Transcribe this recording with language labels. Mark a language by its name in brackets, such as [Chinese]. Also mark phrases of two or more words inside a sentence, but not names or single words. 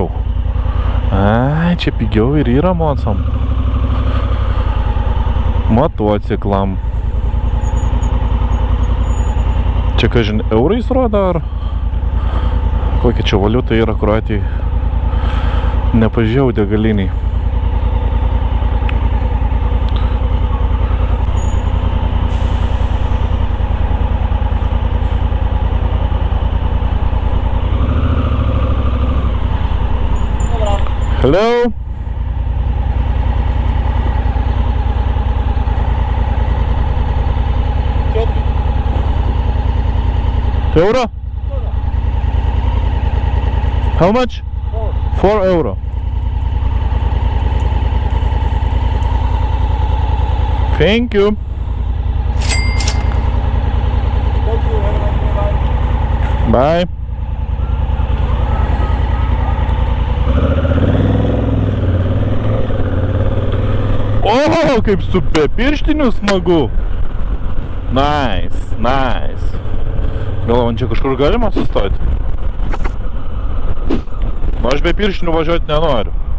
[Lithuanian] Ai, čia pigiau ir yra mocam. Motociklam. Čia, kažin, eurais rodo, ar kokia čia valiuta yra Kroatijai? Nepažiūrėjau degaliniai. [English] Hello? Euro? How much? 4 euro. Thank you. Bye. [Lithuanian] O, kaip su be pirštiniu smagu. [English] Nice, nice. [Lithuanian] Gal man čia kažkur galima sustoti? Nu, aš be pirštinių važiuoti nenoriu.